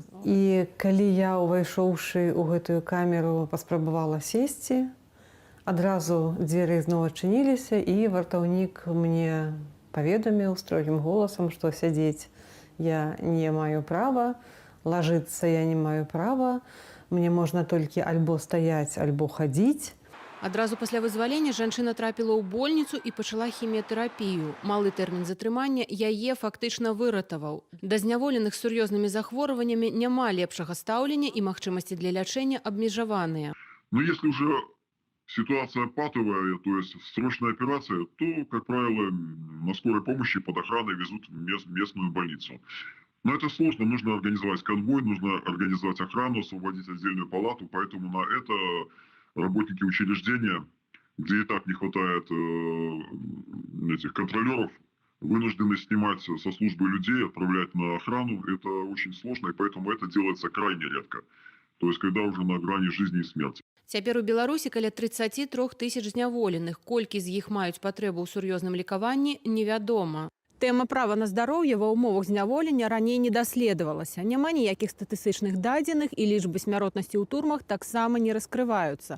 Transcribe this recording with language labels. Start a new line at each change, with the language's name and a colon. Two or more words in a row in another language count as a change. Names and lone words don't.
Belarusian: І калі я, увайшоўшы ў гэтую камеру, паспрабавала сесці, адразу дзверы зноў адчыніліся, і вартаўнік мне паведаміў строгім голасам, што сядзець я не маю права, лажыцца я не маю права, мне можна толькі альбо стаяць, альбо хадзіць. Адразу пасля вызвалення жанчына трапіла ў больніцу і пачала хіміятэрапію. Малы тэрмін затрымання яе фактычна выратаваў. Да зняволеных з сур'ёзнымі захворваннямі няма лепшага стаўлення і магчымасці для лячэння абмежаваныя.
Russian: Но если уже ситуация патовая, то есть срочная операция, то, как правило, на скорой помощи под охраной везут в местную больницу. Но это сложно, нужно организовать конвой, нужно организовать охрану, освободить отдельную палату, поэтому на это работники учреждения, где и так не хватает этих контролеров, вынуждены снимать со службы людей, отправлять на охрану. Это очень сложно, и поэтому это делается крайне редко. То есть когда уже на грани жизни и смерти.
Belarusian: Цяпер у Беларусі каля 33 тысяч зняволеных. Колькі з іх маюць патрэбу ў сур'ёзным лекаванні, невядома. Тэма права на здароўе ва ўмовах зняволення раней не даследавалася. Няма ніякіх статыстычных дадзеных, і лічбы смяротнасці ў турмах таксама не раскрываюцца.